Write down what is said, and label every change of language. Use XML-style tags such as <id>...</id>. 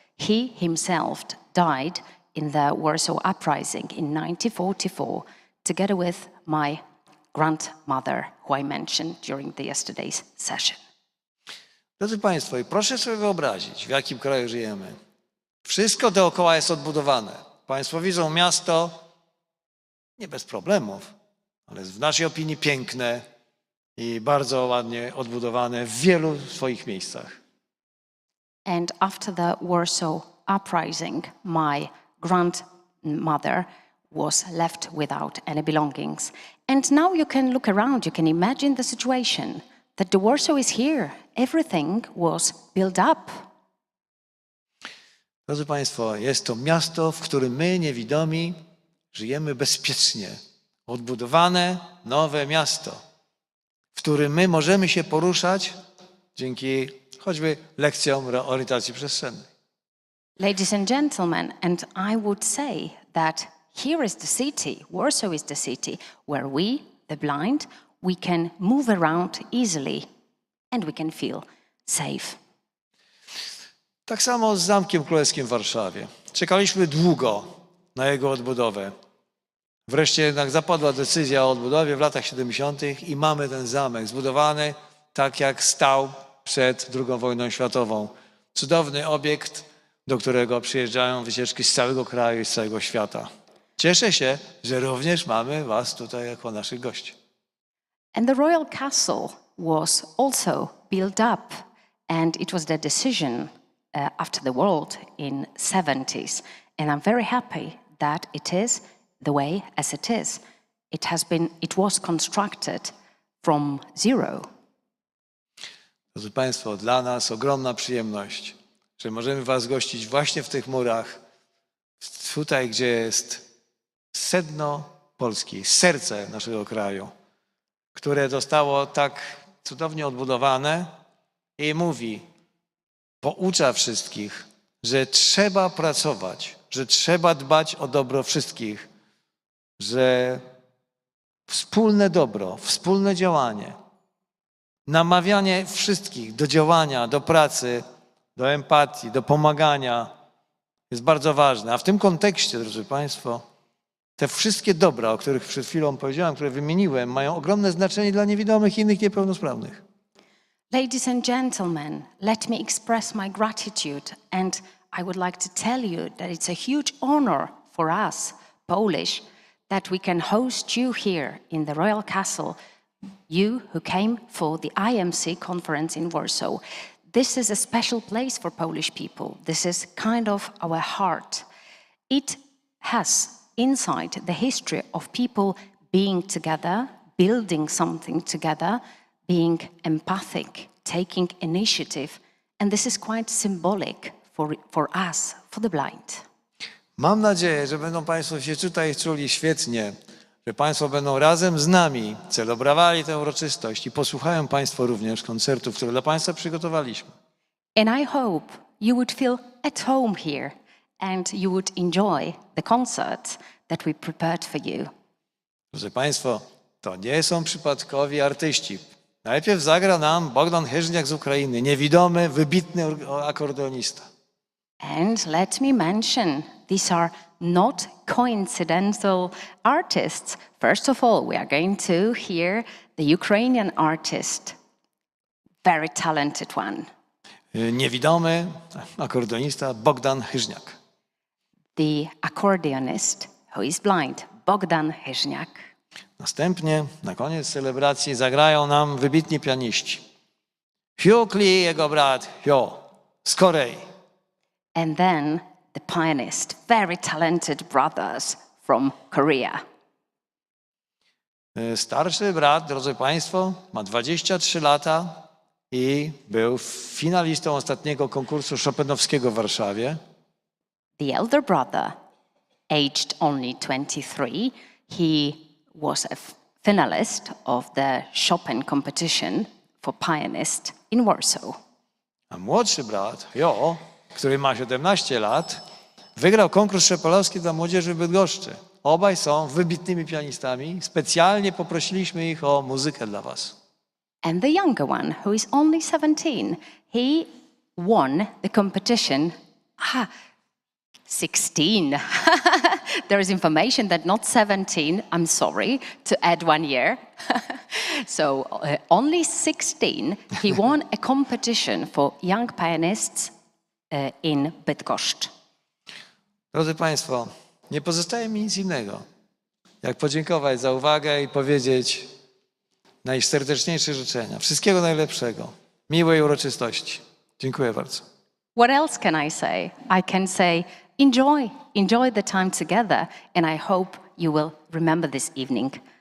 <en>He himself died in the Warsaw Uprising in 1944, together with my grandmother, who I mentioned during yesterday's session.</en> <pl>Drodzy Państwo, i proszę sobie wyobrazić, w jakim kraju żyjemy. Wszystko dookoła jest odbudowane. Państwo widzą miasto nie bez problemów, ale w naszej opinii piękne i bardzo ładnie odbudowane w wielu swoich miejscach.</pl> <en>And after the Warsaw Uprising, my grandmother was left without any belongings. And now you can look around, you can imagine the situation that the Warsaw is here. Everything was built up.</en> <pl>Drodzy Państwo, jest to miasto, w którym my, niewidomi, żyjemy bezpiecznie. Odbudowane, nowe miasto, w którym my możemy się poruszać dzięki choćby lekcjom orientacji przestrzennej.</pl> <en>Ladies and gentlemen, and I would say that here is the city, Warsaw is the city, where we, the blind, we can move around easily and we can feel safe.</en> <pl>Tak samo z Zamkiem Królewskim w Warszawie. Czekaliśmy długo na jego odbudowę. Wreszcie jednak zapadła decyzja o odbudowie w latach 70. i mamy ten zamek zbudowany tak, jak stał przed II wojną światową. Cudowny obiekt, do którego przyjeżdżają wycieczki z całego kraju i z całego świata. Cieszę się, że również mamy was tutaj jako naszych gości.</pl> <en>And the royal castle was also built up, and it was the decision after the world in 70s. And I'm very happy that it is the way as it is. It was constructed from zero.</en> <pl>Drodzy Państwo, dla nas ogromna przyjemność, że możemy was gościć właśnie w tych murach, tutaj, gdzie jest sedno Polski, serce naszego kraju, które zostało tak cudownie odbudowane i mówi, poucza wszystkich, że trzeba pracować, że trzeba dbać o dobro wszystkich, że wspólne dobro, wspólne działanie, namawianie wszystkich do działania, do pracy, do empatii, do pomagania jest bardzo ważne. A w tym kontekście, drodzy Państwo, te wszystkie dobra, o których przed chwilą powiedziałem, które wymieniłem, mają ogromne znaczenie dla niewidomych i innych niepełnosprawnych.</pl> <en>Ladies and gentlemen, let me express my gratitude, and I would like to tell you that it's a huge honor for us, Polish, that we can host you here in the Royal Castle, you who came for the IMC conference in Warsaw. This is a special place for Polish people. This is kind of our heart. It has inside the history of people being together, building something together, being empathic, taking initiative, and this is quite symbolic for us, for the blind.</en> <pl>Mam nadzieję, że będą Państwo się tutaj czuli świetnie, że Państwo będą razem z nami celebrowali tę uroczystość i posłuchają Państwo również koncertów, które dla Państwa przygotowaliśmy.</pl> <en>And I hope you would feel at home here and you would enjoy the concert that we prepared for you.</en> <pl>Drodzy Państwo, to nie są przypadkowi artyści. Najpierw zagra nam Bogdan Hyżniak z Ukrainy, niewidomy, wybitny akordeonista.</pl> <en>And let me mention, these are not coincidental artists. First of all, we are going to hear the Ukrainian artist, very talented one.</en> <pl>Niewidomy akordeonista Bogdan Hyżniak.</pl> <en>The accordiονist who is blind, Bogdan Hyżniak.</en> <pl>Następnie, na koniec celebracji, zagrają nam wybitni pianiści. Hugh Klee, jego brat Hugh z Korei.</pl> <en>And then the pianist, very talented brothers from Korea.</en> <pl>Starszy brat, drodzy Państwo, ma 23 lata i był finalistą ostatniego konkursu chopinowskiego w Warszawie.</pl> <en>The elder brother, aged only 23, he was a finalist of the Chopin competition for pianist in Warsaw.</en> <pl>A młodszy brat, Jo, który ma 17 lat, wygrał konkurs chopinowski dla młodzieży w Bydgoszczy. Obaj są wybitnymi pianistami. Specjalnie poprosiliśmy ich o muzykę dla was.</pl> <en>And the younger one, who is only 17, he won the competition. 16. There is information that not 17. I'm sorry to add 1 year. So only 16. He won a competition for young pianists in Bydgoszcz.</en> <pl>Drodzy Państwo, nie pozostaje mi nic innego, jak podziękować za uwagę i powiedzieć najserdeczniejsze życzenia. Wszystkiego najlepszego. Miłej uroczystości. Dziękuję bardzo.</pl> <en>What else can I say? I can say enjoy the time together, and I hope you will remember this evening.</en>